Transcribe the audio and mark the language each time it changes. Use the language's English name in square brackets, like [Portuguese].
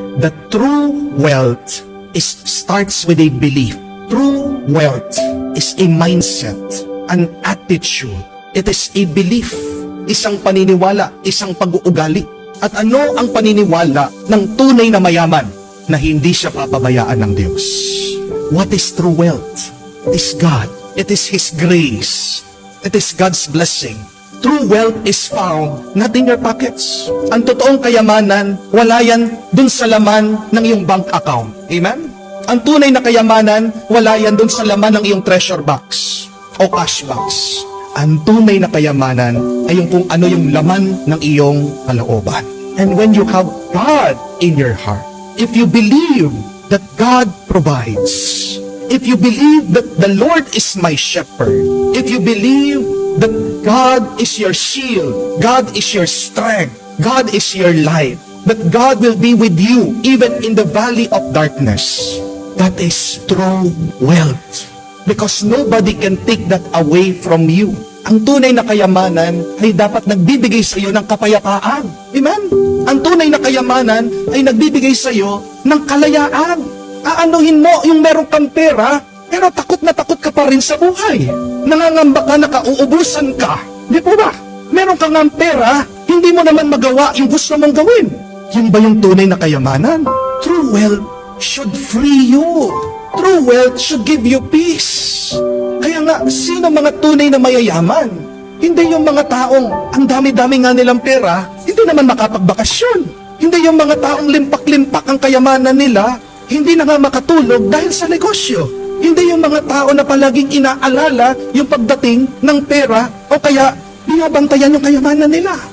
[English] that true wealth starts with a belief. True wealth is a mindset, an attitude. It is a belief, [Filipino] isang paniniwala, isang pag-uugali. At ano ang paniniwala ng tunay na mayaman na hindi siya papabayaan ng Diyos? [English] What is true wealth? It is God. It is His grace. It is God's blessing. True wealth is found not in your pockets. [Filipino] Ang totoong kayamanan, wala yan dun sa laman ng iyong bank account. Amen? Ang tunay na kayamanan, wala yan dun sa laman ng iyong treasure box o cash box. Ang tunay na kayamanan ay yung kung ano yung laman ng iyong kalooban. [English] And when you have God in your heart, if you believe that God provides, if you believe that the Lord is my shepherd, if you believe that God is your shield, God is your strength, God is your life, that God will be with you even in the valley of darkness, that is true wealth. Because nobody can take that away from you. [Filipino] Ang tunay na kayamanan ay dapat nagbibigay sa iyo ng kapayapaan. Amen? Ang tunay na kayamanan ay nagbibigay sa iyo ng kalayaan. Aanuhin mo yung meron kang pera, pero takot na takot ka pa rin sa buhay. Nangangamba ka na kauubusan ka. Di po ba? Meron kang ang pera, hindi mo naman magawa yung gusto mong gawin. Yun ba yung tunay na kayamanan? [English] True wealth should free you. True wealth should give you peace. [Filipino] Kaya nga, sino mga tunay na mayayaman? Hindi yung mga taong ang dami-dami nga nilang pera, hindi naman makapagbakasyon. Hindi yung mga taong limpak-limpak ang kayamanan nila, hindi na nga makatulog dahil sa negosyo. Hindi yung mga tao na palaging inaalala yung pagdating ng pera o kaya binabantayan yung kayamanan nila.